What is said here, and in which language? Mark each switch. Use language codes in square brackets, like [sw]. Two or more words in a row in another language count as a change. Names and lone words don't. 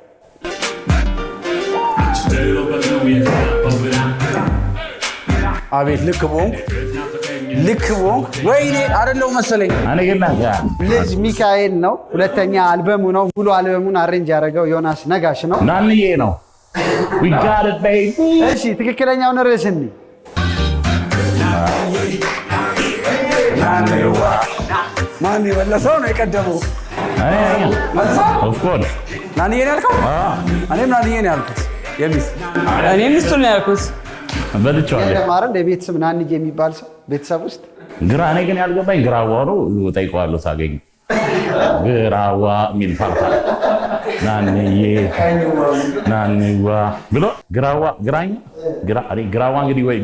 [am] አቤት ልክ ቦንክ ወይኔ አይደለው መሰለኝ። እኔ ግን ልጅ ሚካኤል ነው። ሁለተኛ አልበሙ ነው። ሙሉ አልበሙን አሬንጅ ያደረገው ዮናስ ነጋሽ ነው። ናንዬ ነው። [en] We got it baby። [am] እሺ ትክክለኛውን ርዕስ እንይ። ማን የመለሰው ነው የቀደመው? [en] Of course [am] ናንዬ ነው ያልከው? እኔም ናንዬ ነው ያልኩት። የሚስ እኔም እሱ ነው ያልኩት። በልቼዋለሁ። ለማረን የቤት ስም ናንዬ የሚባል ሰው ቤተሰብ ውስጥ ግራ እኔ ግን ያልገባኝ ግራዋ ነው። ጠይቀዋለሁ ሳገኝ ግራዋ የሚል ፓርታ ናንዋ ብሎ ግራዋ እንግዲህ ወይ